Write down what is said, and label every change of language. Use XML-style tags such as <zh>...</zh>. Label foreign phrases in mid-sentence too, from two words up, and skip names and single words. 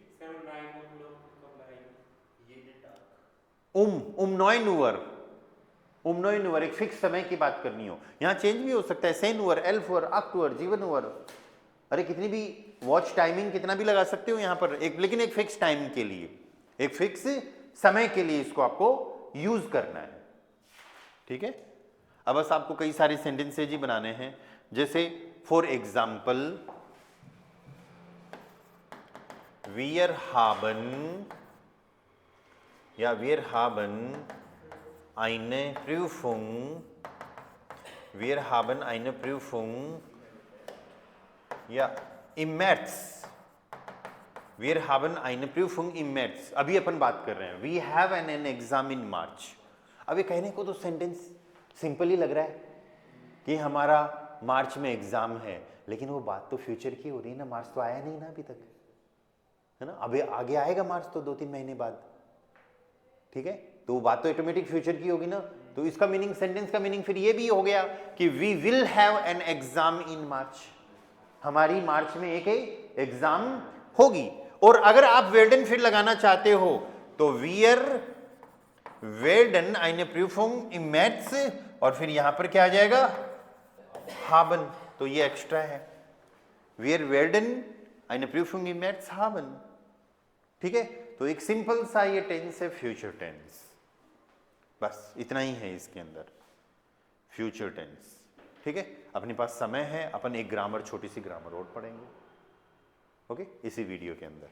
<hi>9 उवर, 9 उवर एक फिक्स समय की बात करनी हो, यहां चेंज भी हो सकता है, 10 उवर, 11 उवर, 8 उवर, 7 उवर, अरे कितनी भी</hi> <en>watch timing</en> <hi>कितना भी लगा सकते हो यहां पर, एक, लेकिन एक</hi> <en>fix time</en> <hi>के लिए, एक फिक्स समय के लिए इसको आपको यूज करना है, ठीक है। अब बस आपको कई सारे सेंटेंसेज ही बनाने हैं, जैसे</hi> <en>for example</en> <de>wir haben, ja, wir haben eine Prüfung, wir haben eine Prüfung, ja, im März, wir haben eine Prüfung im März।</de> <hi>अभी अपन बात कर रहे हैं</hi> <en>we have an exam in March।</en> <hi>अभी कहने को तो सेंटेंस सिंपल ही लग रहा है कि हमारा मार्च में एग्जाम है, लेकिन वो बात तो फ्यूचर की हो रही है ना, मार्च तो आया नहीं ना अभी तक, है ना। अभी आगे आएगा मार्च तो 2-3 महीने बाद, ठीक है। तो वो बात तो ऑटोमेटिक फ्यूचर की होगी ना। तो इसका मीनिंग, सेंटेंस का मीनिंग फिर ये भी हो गया कि</hi> <en>we will have an exam in March,</en> <hi>हमारी मार्च में एक एग्जाम होगी। और अगर आप वेर्डन फिर लगाना चाहते हो तो</hi> <de>wir werden eine Prüfung im März,</de> <hi>और फिर यहां पर क्या आ जाएगा, haben, तो ये एक्स्ट्रा है,</hi> <de>wir werden eine Prüfung im März haben.</de> <hi>ठीक है, तो एक सिंपल सा ये टेंस है</hi> <en>future tense,</en> <hi>बस इतना ही है इसके अंदर,</hi> <en>future tense.</en> <hi>ठीक है, अपने पास समय है, अपन एक ग्रामर, छोटी सी ग्रामर और पढ़ेंगे, ओके, इसी वीडियो के अंदर।</hi>